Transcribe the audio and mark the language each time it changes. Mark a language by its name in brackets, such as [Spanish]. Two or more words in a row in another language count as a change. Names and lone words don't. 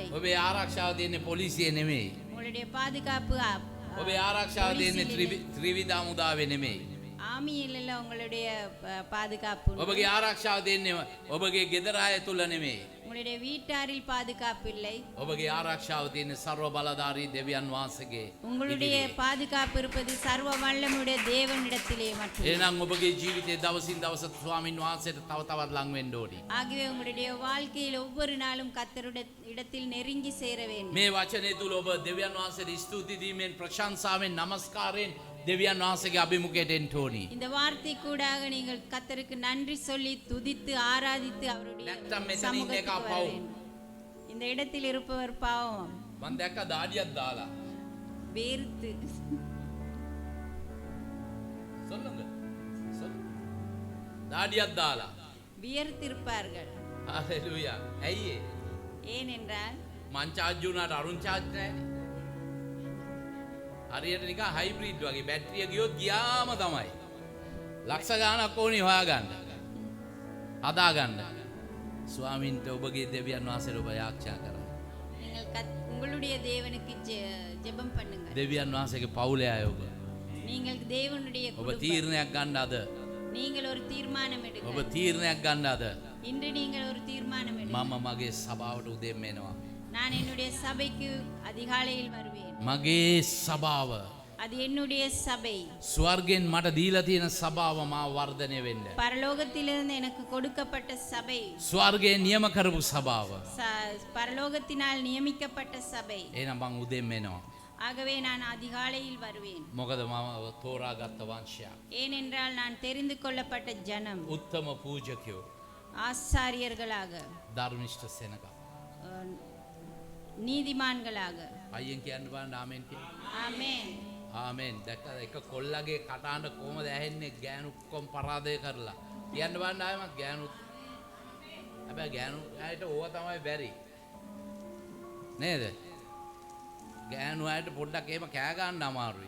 [Sinhala] ඔබේ ආරක්ෂාව තියෙන්නේ පොලිසිය නෙමෙයි. [Tamil] உங்களுடைய பாதுகாப்பு [Sinhala] ඔබේ ආරක්ෂාව තියෙන්නේ ත්‍රිවිධ හමුදාවේ නෙමෙයි. [Tamil] ஆமியில் இல்ல உங்களுடைய பாதுகாப்பு. [Sinhala] ඔබගේ ආරක්ෂාව තියෙන්නේ ඔබගේ ගෙදර අය තුල නෙමෙයි. [Tamil] உங்களுடைய வீட்டாரில் பாதுகாப்பு இல்லை. [Sinhala] ඔබගේ ආරක්ෂාව තියෙන්නේ ਸਰව බලධාරී දෙවියන් වහන්සේගේ. [Tamil] உங்களுடைய பாதுகாப்பு இருப்பது சர்வ வல்லமையுடைய தேவனிடத்திலே மட்டுமே. [Sinhala] එහෙනම් ඔබගේ ජීවිතයේ දවසින් දවස ස්වාමින් වහන්සේට තව තවත් ලං වෙන්න ඕනි. [Tamil] ஆகவே உங்களுடைய வாழ்க்கையில் ஒவ்வொரு நாளும் கர்த்தருடைய இடத்தில் நெருங்கி சேர வேண்டும். [Sinhala] මේ වචනේ තුල ඔබ දෙවියන් වහන්සේට ස්තුති දීමෙන් ප්‍රශංසාවෙන් නමස්කාරයෙන් දෙවියන් වහන්සේගේ අභිමුඛයට එන්න ඕනි. [Tamil] இந்த வார்த்தை கூடாக நீங்கள் கர்த்தருக்கு நன்றி சொல்லி துதித்து ஆராதித்து அவருடைய [Sinhala] නැත්තම් මෙතන ඉන්න [Tamil] சமூகத்துக்கு [Sinhala] එක [Tamil] வர [Sinhala] පව්. [Tamil] வேண்டும். இந்த இடத்தில் இருப்பவர் பாவம் [Sinhala] මම දැක්ක දාඩියක් දාලා. [Tamil] வேர்த்து சொல்லுங்க. [Sinhala] දාඩියක් දාලා. [Tamil] வியர்த்திருப்பார்கள். [Sinhala] හalleluya. ඇයි ඒ? [Tamil] ஏனென்றால் [Sinhala] මං charge වුණාට අරුන් charge නැහැ. හරියට නිකන් හයිබ්‍රිඩ් වගේ බැටරිය ගියොත් ගියාම තමයි. ලක්ෂ ගාණක් ඕනි හොයාගන්න. හදාගන්න. ස්වාමින්ට ඔබගේ දෙවියන් වහන්සේට ඔබ යාච්ඡා කරා. [Tamil] நீங்கள் உங்களுடைய தேவனுக்கு ஜெபம் பண்ணுங்க. [Sinhala] දෙවියන් වහන්සේගේ පවුලේ අය ඔබ. [Tamil] நீங்கள் தேவனுடைய [Sinhala] ඔබ [Tamil] குடும்பம். [Sinhala] තීරණයක් ගන්න අද. [Tamil] நீங்கள் ஒரு தீர்மானம் [Sinhala] ඔබ [Tamil] எடுங்க. [Sinhala] තීරණයක් ගන්න අද. [Tamil] இன்று நீங்கள் ஒரு தீர்மானம் எடுங்க. [Sinhala] මම මගේ සභාවට උදෙන් එනවා. [Tamil] நான் என்னுடைய சபைக்கு அதிகாலையில் வருவேன். [Sinhala] මගේ සභාව [Tamil] அது என்னுடைய சபை. [Sinhala] ස්වර්ගෙන් මට දීලා තියෙන සභාව මාව වර්ධනය වෙන්න. [Tamil] பரலோகத்திலிருந்து எனக்கு கொடுக்கப்பட்ட சபை. [Sinhala] ස්වර්ගයෙන් නියම කරපු සභාව. [Tamil] பரலோகத்தினால் நியமிக்கப்பட்ட சபை. [Sinhala] එහෙනම් මං උදෙන් එනවා. [Tamil] ஆகவே நான் அதிகாலையில் வருவேன். [Sinhala] මොකද මම තෝරාගත්ත වංශයක්. [Tamil] ஏனென்றால் நான் தெரிந்து கொள்ளப்பட்ட ஜனம் [Sinhala] උත්තම පූජකයෝ. [Tamil] ஆசாரியர்களாக [Sinhala] ධර්මිෂ්ඨ සෙනග. [Tamil] அஹ், நீதிமான்களாக. [Sinhala] අයියෙන් කියන්න බලන්න ආමෙන් කියලා. [Tamil] ஆமென். [Sinhala] ආමෙන්. දැක්කද එක කොල්ලගේ කටහඬ කොහමද ඇහෙන්නේ ගෑනු කොම් පරාදය කරලා. කියන්න බලන්න ආයෙමත් ගෑනු. හැබැයි ගෑනු අයට ඕවා තමයි බැරි. නේද? ගෑනු අයට පොඩ්ඩක් එහෙම කෑ ගන්න අමාරුයි.